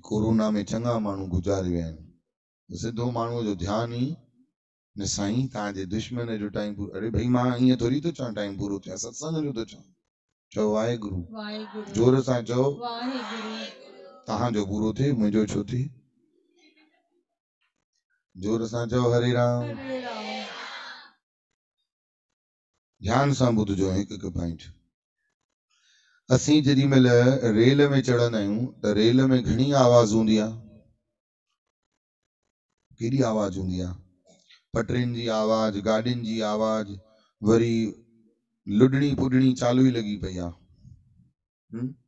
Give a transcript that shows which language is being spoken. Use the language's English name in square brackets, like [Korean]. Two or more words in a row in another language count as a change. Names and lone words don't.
[Sindhi] कोरोना में चङा माण्हू गुज़ारे विया आहिनि। सिधो माण्हूअ जो ध्यानु ई न, साईं तव्हांजे दुश्मन जो टाइम पूरो। अरे भई मां ईअं थोरी थो चवां टाइम पूरो थिया, सत्संग जो थो चवां। चओ वाहेगुरु, जोर सां चओ तव्हांजो पूरो थिए, मुंहिंजो छो थिए? जोर सां चओ हरे राम। ध्यान सां ॿुधजो हिकु हिकु पॉइंट। असीं जेॾी महिल रेल में चढ़ंदा आहियूं त रेल में घणी आवाज़ हूंदी आहे। केॾी आवाज़ हूंदी आहे? पटरियुनि जी आवाज़, गाॾियुनि जी आवाज़, वरी लुॾणी पुॾणी चालू ई लॻी पई आहे।